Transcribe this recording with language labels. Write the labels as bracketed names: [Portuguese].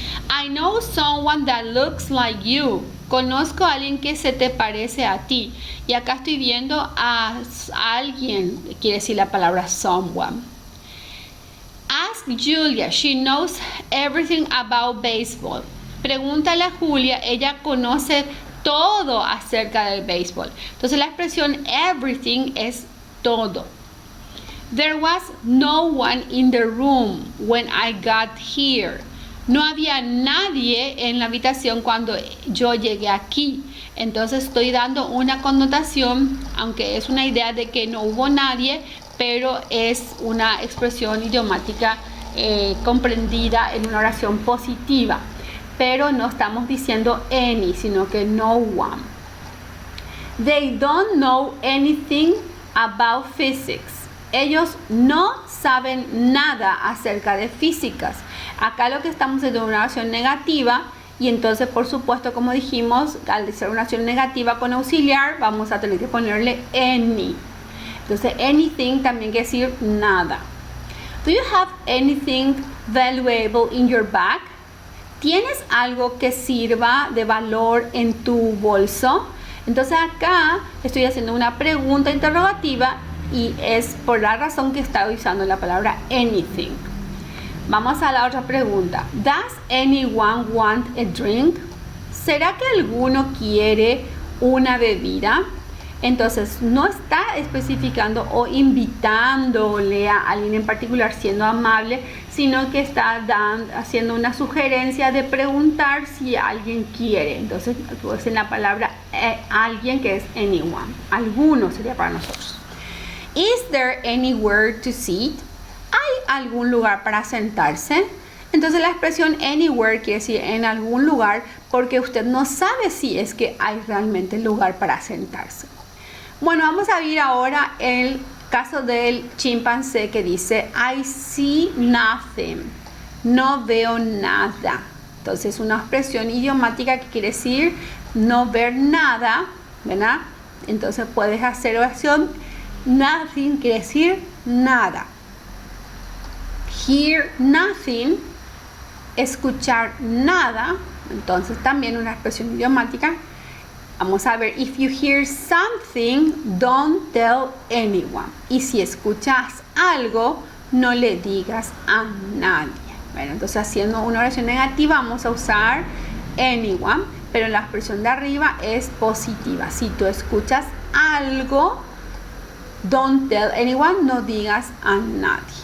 [English] I know someone that looks like you. [Spanish] Conozco a alguien que se te parece a ti. Y acá estoy viendo a alguien, quiere decir la palabra someone. [English] Ask Julia, she knows everything about baseball. [Spanish] Pregúntale a Julia, ella conoce todo acerca del béisbol. Entonces la expresión everything es todo. [English] There was no one in the room when I got here. [Spanish] No había nadie en la habitación cuando yo llegué aquí. Entonces estoy dando una connotación, aunque es una idea de que no hubo nadie, pero es una expresión idiomática comprendida en una oración positiva. Pero no estamos diciendo any, sino que no one. [English] They don't know anything about physics. [Spanish] Ellos no saben nada acerca de físicas. Acá lo que estamos haciendo es una oración negativa y entonces, por supuesto, como dijimos, al ser una oración negativa con auxiliar, vamos a tener que ponerle any. Entonces, anything también quiere decir nada. [English] Do you have anything valuable in your bag? [Spanish] ¿Tienes algo que sirva de valor en tu bolso? Entonces acá estoy haciendo una pregunta interrogativa y es por la razón que está usando la palabra anything. Vamos a la otra pregunta. [English] Does anyone want a drink? [Spanish] ¿Será que alguno quiere una bebida? Entonces no está especificando o invitándole a alguien en particular siendo amable, sino que está haciendo una sugerencia de preguntar si alguien quiere. Entonces pues en la palabra alguien, que es anyone, alguno sería para nosotros. [English] Is there anywhere to sit? [Spanish] ¿Hay algún lugar para sentarse? Entonces la expresión anywhere quiere decir en algún lugar, porque usted no sabe si es que hay realmente lugar para sentarse. Bueno, vamos a ver ahora el caso del chimpancé que dice [English] I see nothing. [Spanish] No veo nada. Entonces una expresión idiomática que quiere decir no ver nada, ¿verdad? Entonces puedes hacer oración nothing quiere decir nada. Hear nothing escuchar nada, entonces también una expresión idiomática. Vamos a ver, [English] if you hear something, don't tell anyone. [Spanish] Y si escuchas algo, no le digas a nadie. Bueno, entonces haciendo una oración negativa vamos a usar anyone, pero la expresión de arriba es positiva. Si tú escuchas algo, [English] don't tell anyone, [Spanish] no digas a nadie.